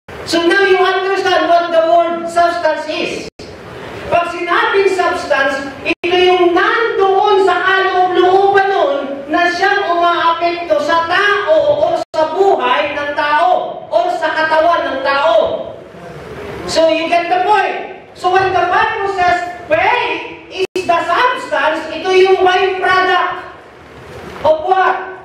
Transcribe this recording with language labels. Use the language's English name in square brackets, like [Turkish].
[English] So now you understand what the word substance is. [Filipino] Pag sinabing substance, ito yung nandoon sa kaloob-looban nun na siyang umaapekto sa tao o sa buhay ng tao o sa katawan ng tao. [English] So you get the point. So when the Bible says faith is the substance, [Filipino] ito yung [English] byproduct of what?